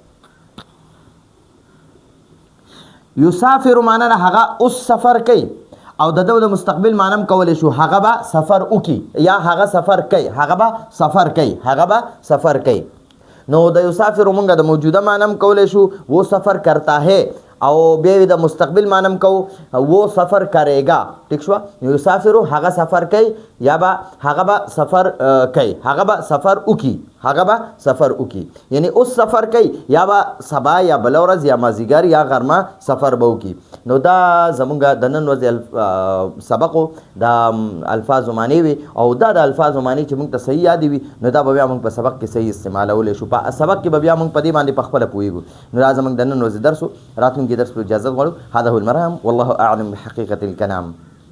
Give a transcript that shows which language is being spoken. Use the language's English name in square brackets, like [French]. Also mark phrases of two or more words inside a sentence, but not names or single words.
[Pashto] یسافر معنی هغه اوس سفر کوي، او د مستقبل معنی هم کولای شو، هغه به سفر وکي یا هغه سفر کوي. نو د یسافر مونږه د موجوده معنی کولای شو [Urdu] وہ سفر کرتا ہے، [Pashto] او بیا د مستقبل معنی کو [Urdu] وہ سفر کرے گا. [Pashto] ٹھیک شو. یسافر هغه سفر کوي یا به هغه به سفر کوي، هغه به سفر وکي یعنی اوس سفر کوي یا به سبا یا بل ورځ یا مازیګر یا غرمه سفر به وکي. نو دا زمونږ د نن ورځې سبقو د الفاظ معنی وي، او دا د الفاظ معنی چې موږ ته صحیح یاد وي نو دا به بیا موږ په سبق کې صحیح استعمالولی شو. په سبق کې به بیا موږ په دې باندې په خپله پوهېږو. نو دا زموږ د نن ورځې درس و. راتلونکي درس په اجازت غواړو. [Arabic] هذا هو المرام والله اعلم بحقیقة الکلام.